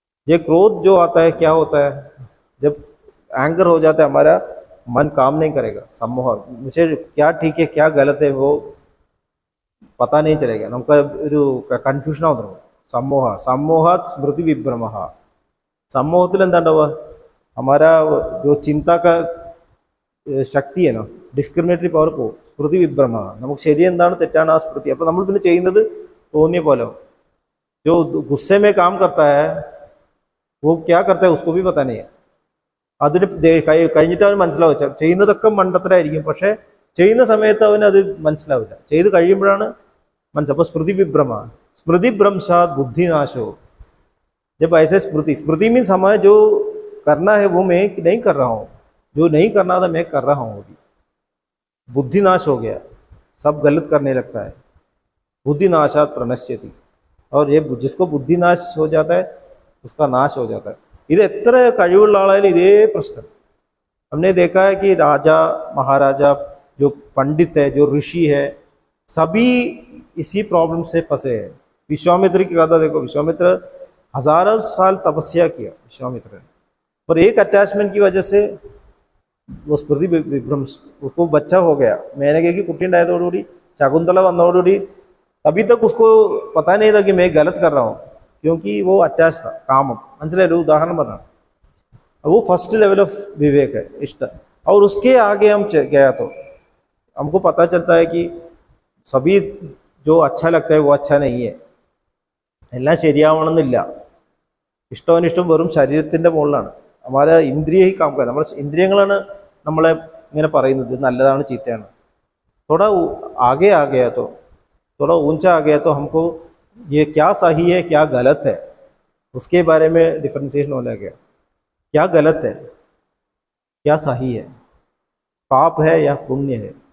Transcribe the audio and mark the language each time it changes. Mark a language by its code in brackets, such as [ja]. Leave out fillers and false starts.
[hi] ये क्रोध जो आता है क्या होता है, जब एंगर हो जाता है हमारा मन काम नहीं करेगा, सम्मोह, मुझे क्या ठीक है क्या गलत है वो पता नहीं चलेगा, [ml] നമുക്ക് ഒരു കൺഫ്യൂഷൻ ആവും തുടങ്ങും. [sa] सम्मोह, सम्मोहात स्मृति विभ्रमः. [hi] सम्मोहത്തിൽ [ml] എന്താ ഉണ്ടാവുക, [hi] हमारा जो चिंता का ശക്തി है ना, [ml] ഡിസ്ക്രിമിനേറ്ററി പവർ പോകും. സ്മൃതി വിഭ്രമ, നമുക്ക് ശരി എന്താണ് തെറ്റാണ് ആ സ്മൃതി. അപ്പോൾ നമ്മൾ പിന്നെ ചെയ്യുന്നത് തോന്നിയ പോലെ. [hi] जो गुस्से में काम करता है वो क्या करता है उसको भी पता नहीं है. [ml] അതിന് കഴിഞ്ഞിട്ട് അവന് മനസ്സിലാവും ചെയ്യുന്നതൊക്കെ മണ്ടത്തരായിരിക്കും, പക്ഷേ ചെയ്യുന്ന സമയത്ത് അവന് അത് മനസ്സിലാവില്ല, ചെയ്ത് കഴിയുമ്പോഴാണ് മനസ്സിലാവും. അപ്പോൾ സ്മൃതി വിഭ്രമ, [sa] स्मृति भ्रंशात बुद्धिनाशो. [hi] जब ऐसे स्मृति मीन्स हमें जो करना है वो मैं नहीं कर रहा हूँ, जो नहीं करना था मैं कर रहा हूँ, अभी बुद्धिनाश हो गया, सब गलत करने लगता है. [sa] बुद्धिनाशात प्रणश्यति. [hi] और ये जिसको बुद्धिनाश हो जाता है उसका नाश हो जाता है. [ml] ഇത് എത്ര കഴിവുള്ള ആളായാലും ഇതേ പ്രശ്നം. [hi] हमने देखा है कि राजा महाराजा जो पंडित है जो ऋषि है सभी इसी प्रॉब्लम से फंसे हैं. विश्वामित्र की कथा देखो, विश्वामित्र हजारों साल तपस्या किया विश्वामित्र ने, पर एक अटैचमेंट की वजह से वो स्मृति विभ्रंश, उसको बच्चा हो गया, मैंने कहा कि कुट्टी [ml] ഉണ്ടായതോടുകൂടി ശകുന്തള വന്നതോടുകൂടി [hi] अभी तक उसको पता नहीं था कि मैं गलत कर रहा हूँ, क्योंकि वो अटैच था कामम. [ml] മനസ്സിലായില്ലേ, [hi] उदाहरण बना. वो फर्स्ट लेवल ऑफ विवेक है, इष्ट. और उसके आगे हम गया तो हमको पता चलता है कि सभी जो अच्छा लगता है वो अच्छा नहीं है, [ml] എല്ലാം ശരിയാവണമെന്നില്ല. ഇഷ്ടവും അനിഷ്ടവും വെറും ശരീരത്തിൻ്റെ മുകളിലാണ്. [hi] हमारा इंद्रिय ही काम करता है, [ml] നമ്മുടെ ഇന്ദ്രിയങ്ങളാണ് നമ്മളെ ഇങ്ങനെ പറയുന്നത് നല്ലതാണ് ചീത്തയാണ്. [hi] थोड़ा आगे आ गया तो, थोड़ा ऊंचा आ गया तो हमको ये क्या सही है क्या गलत है उसके बारे में डिफरेंशिएशन होने लगा. क्या गलत है क्या सही है, पाप है या पुण्य है.